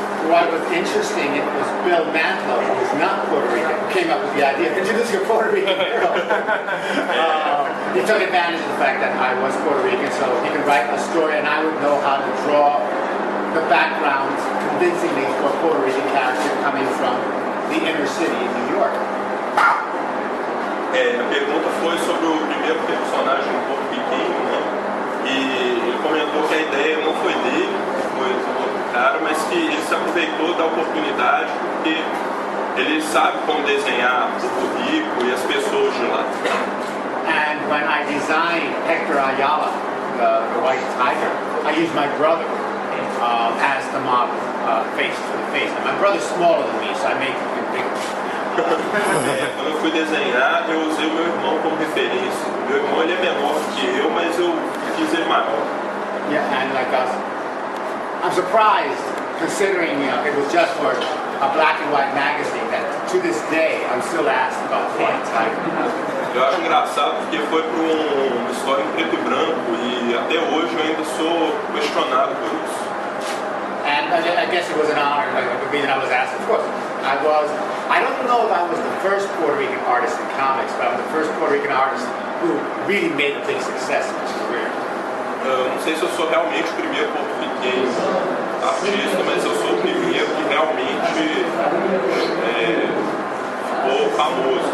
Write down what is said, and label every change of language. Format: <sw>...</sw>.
<en>What was interesting, it was Bill Mantlo, who was not Puerto Rican, who came up with the idea of introducing a Puerto Rican hero. He took advantage of the fact that I was Puerto Rican, so he could write a story and I would know how to draw the background convincingly for a Puerto Rican character coming from the inner city in New York.</en> <pt>A pergunta foi sobre o primeiro personagem porto-riquenho, né? E ele comentou que a ideia não foi dele, foi do outro cara, mas que ele se aproveitou da oportunidade porque ele sabe como desenhar o Porto Rico e as pessoas de lá.</pt> <en>And when I designed Hector Ayala, the White Tiger, I used my brother as the model face for the face. And my brother's smaller than me, so I made him bigger.</en> <pt>Quando eu fui desenhar, eu usei o meu irmão como referência. Meu irmão ele é menor que eu, mas eu fiz ele maior.</pt> <en>Yeah, and like us, I'm surprised considering it was just for a black and white magazine that to this day I'm still asked about the White Tiger.</en> <pt>Eu acho engraçado porque foi para uma história em preto e branco e até hoje eu ainda sou questionado por isso.</pt> <en>And I guess it was an honor, like the reason I was asked. Of course, I don't know if I was the first Puerto Rican artist in comics, but I'm the first Puerto Rican artist who really made a big success in his career.</en> <pt>Eu não sei se eu sou realmente o primeiro porto-riquenho artista, mas eu sou o primeiro que realmente ficou famoso.</pt>